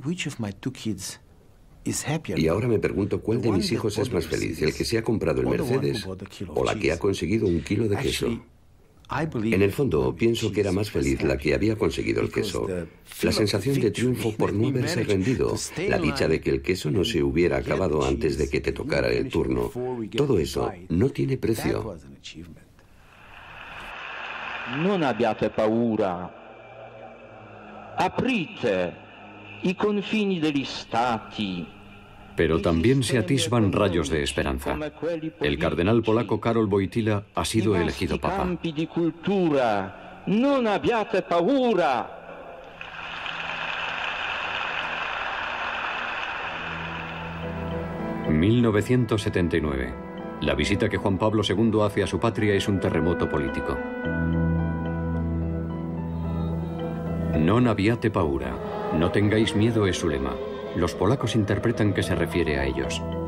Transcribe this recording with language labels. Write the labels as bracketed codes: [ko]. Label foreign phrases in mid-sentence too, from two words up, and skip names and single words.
[es] Y ahora me pregunto cuál de mis hijos es más feliz, el que se ha comprado el Mercedes o la que ha conseguido 1 kilo de queso. En el fondo, pienso que era más feliz la que había conseguido el queso. La sensación de triunfo por no haberse rendido, la dicha de que el queso no se hubiera acabado antes de que te tocara el turno. Todo eso no tiene precio. [it] Non abbiate paura. Aprite i confini degli stati. [es] Pero también se atisban rayos de esperanza. El cardenal polaco Karol Wojtyła ha sido elegido papa. [it] Non abbiate paura. 1979. [es] La visita que Juan Pablo II hace a su patria es un terremoto político. [it] Non abbiate paura. [es] No tengáis miedo es su lema. Los polacos interpretan que se refiere a ellos.